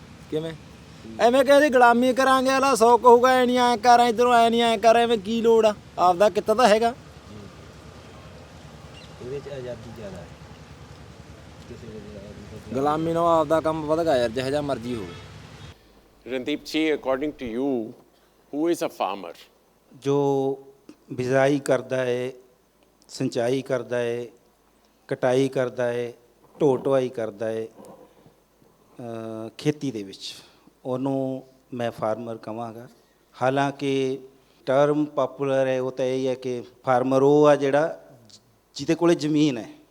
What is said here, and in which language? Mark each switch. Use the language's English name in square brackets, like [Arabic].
[Punjabi] ਕਿਵੇਂ ਐਵੇਂ ਕਹਿੰਦੇ ਗੁਲਾਮੀ ਕਰਾਂਗੇ, ਵਾਲਾ 100 ਕਹੂਗਾ ਐ ਨਹੀਂ ਐਂ ਕਰ, ਇੱਧਰੋਂ ਐ ਨਹੀਂ ਐਂ ਕਰ, ਐਵੇਂ ਕੀ ਲੋੜ ਆ, ਆਪਦਾ ਕੀਤਾ ਤਾਂ ਹੈਗਾ। ਇਹਦੇ 'ਚ ਆਜ਼ਾਦੀ ਜ਼ਿਆਦਾ ਹੈ, ਗੁਲਾਮੀ ਨਾਲ ਆਪਦਾ ਕੰਮ ਵਧ ਗਿਆ ਯਾਰ, ਜਿਹੋ ਜਿਹਾ ਮਰਜ਼ੀ ਹੋਵੇ। [English] Randeep ji, according to you, who is a farmer? [Punjabi] ਜੋ ਬਿਜਾਈ ਕਰਦਾ ਹੈ, ਸਿੰਚਾਈ ਕਰਦਾ ਹੈ, ਕਟਾਈ ਕਰਦਾ ਹੈ, ਢੋ ਢੁਆਈ ਕਰਦਾ ਹੈ ਖੇਤੀ ਦੇ ਵਿੱਚ, ਉਹਨੂੰ ਮੈਂ ਫਾਰਮਰ ਕਹਾਂਗਾ। ਹਾਲਾਂਕਿ ਟਰਮ ਪਾਪੂਲਰ ਹੈ, ਉਹ ਤਾਂ ਇਹ ਹੈ ਕਿ ਫਾਰਮਰ ਉਹ ਆ ਜਿਹੜਾ ਜਿਹਦੇ ਕੋਲੇ ਜ਼ਮੀਨ ਹੈ।